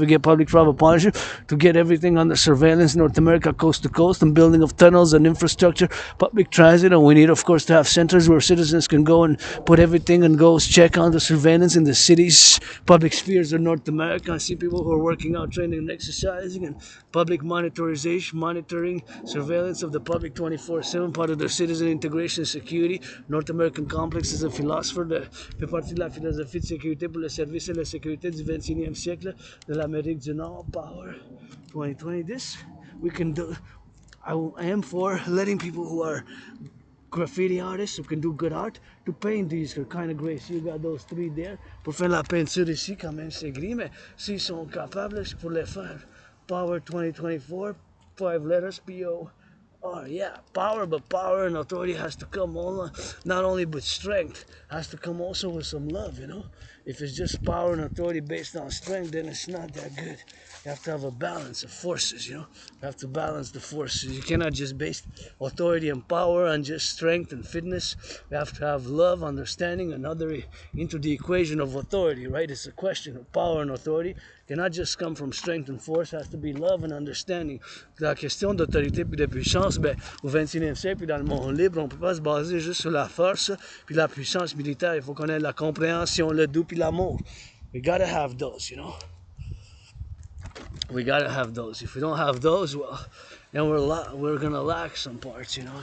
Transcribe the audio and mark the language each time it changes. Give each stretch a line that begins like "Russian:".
English: We get public-private partnership to get everything under surveillance, North America, coast to coast, and building of tunnels and infrastructure, public transit, and we need, of course, to have centers where citizens can go and put everything and go check on the surveillance in the cities, public spheres of North America. I see people who are working out, training and exercising, and public monitoring, surveillance of the public 24/7, part of their citizen integration security. North American complex is a philosopher
French: de fait partie de la philosophie de sécurité pour le service et la sécurité du 21e siècle de l'Amérique du Nord.
English: Power 2020. This we can do. I am for letting people who are graffiti artists who can do good art to paint these kind of grays. You got those three there.
French: Pour faire la peinture ici, quand même, c'est gris, mais s'ils sont capables, je pourrais les faire.
English: Power 2024, 5 letters, P-O. Oh yeah, power, but power and authority has to come not only with strength, has to come also with some love, you know. If it's just power and authority based on strength, then it's not that good. You have to have a balance of forces, you know. You have to balance the forces. You cannot just base authority and power on just strength and fitness. You have to have love, understanding, and other into the equation of authority, right? It's a question of power and authority. It cannot just come from strength and force. It has to be love and understanding.
French: La question d'autorité puis de puissance, ben, au 21e siècle, puis dans le monde libre, on ne peut pas se baser juste sur la force puis la puissance militaire. Il faut qu'on ait la compréhension, le doux puis l'amour.
English: We gotta have those, you know. We gotta have those. If we don't have those, well, then we're gonna lack some parts, you know.